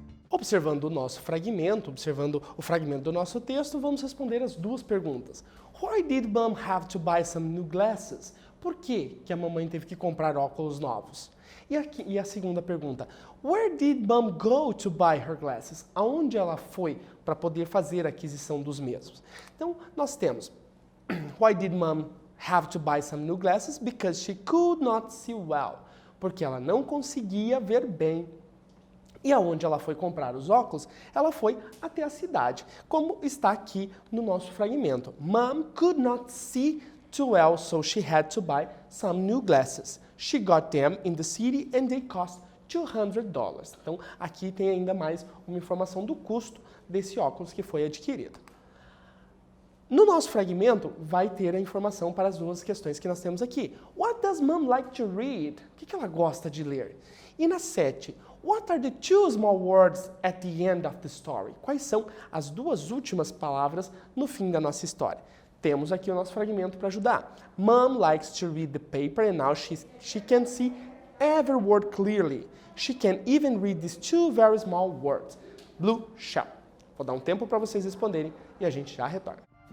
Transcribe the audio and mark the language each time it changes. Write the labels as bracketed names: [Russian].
[Portuguese] Observando o nosso fragmento, observando o fragmento do nosso texto, vamos responder as duas perguntas. [English] Why did mom have to buy some new glasses? [Portuguese] Por que a mamãe teve que comprar óculos novos? E a segunda pergunta, [English] where did mom go to buy her glasses? [Portuguese] Aonde ela foi para poder fazer a aquisição dos mesmos? Então, nós temos, [English] why did mom have to buy some new glasses? Because she could not see well. [Portuguese] Porque ela não conseguia ver bem. E aonde ela foi comprar os óculos? Ela foi até a cidade, como está aqui no nosso fragmento. [English] Mom could not see too well, so she had to buy some new glasses. She got them in the city and they cost $200. [Portuguese] Então, aqui tem ainda mais uma informação do custo desse óculos que foi adquirido. No nosso fragmento, vai ter a informação para as duas questões que nós temos aqui. [English] What does mom like to read? [Portuguese] O que ela gosta de ler? E na 7, [English] what are the two small words at the end of the story? [Portuguese] Quais são as duas últimas palavras no fim da nossa história? Temos aqui o nosso fragmento para ajudar. [English] Mom likes to read the paper and now she can see every word clearly. She can even read these two very small words. Blue shell. [Portuguese] Vou dar um tempo para vocês responderem e a gente já retorna.